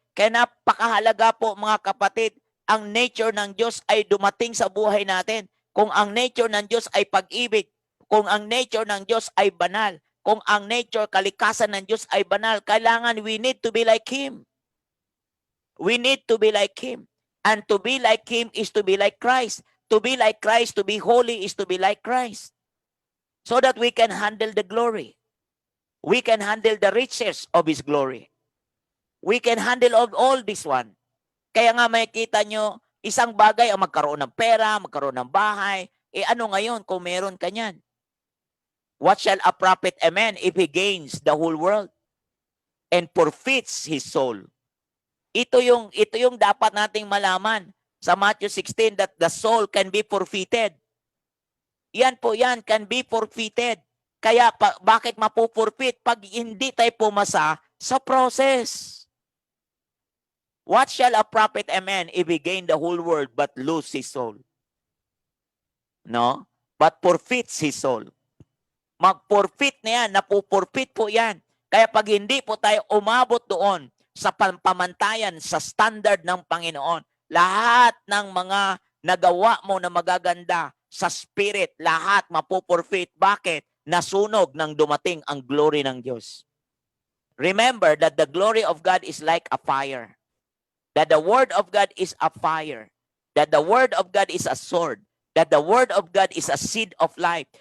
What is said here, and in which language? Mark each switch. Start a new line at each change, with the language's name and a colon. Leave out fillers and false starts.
Filipino: Kaya napakahalaga po mga kapatid, ang nature ng Diyos ay dumating sa buhay natin. Kung ang nature ng Diyos ay pag-ibig, kung ang nature ng Diyos ay banal, kung ang nature, kalikasan ng Diyos ay banal, kailangan
English: we need to be like Him. We need to be like Him. And to be like Him is to be like Christ. To be like Christ, to be holy is to be like Christ. So that we can handle the glory. We can handle the riches of His glory. We can handle all this one.
Filipino: Kaya nga makikita nyo, isang bagay ang magkaroon ng pera, magkaroon ng bahay. Ano ngayon kung meron ka niyan?
English: What shall a profit a man if he gains the whole world and forfeits his soul?
Filipino: Ito yung dapat nating malaman sa Matthew 16
English: that the soul can be forfeited.
Filipino: Yan po yan,
English: can be forfeited.
Filipino: Kaya bakit mapupurfeit pag hindi tayo pumasa sa process?
English: What shall a profit a man if he gain the whole world but lose his soul?
Filipino: No?
English: But forfeits his soul.
Filipino: Mag-forfeit na yan, napupurfeit po yan. Kaya pag hindi po tayo umabot doon sa pamantayan, sa standard ng Panginoon, lahat ng mga nagawa mo na magaganda sa spirit, lahat mapupurfeit. Bakit? Nasunog nang dumating ang glory ng Diyos.
English: Remember that the glory of God is like a fire. That the word of God is a fire. That the word of God is a sword. That the word of God is a seed of life.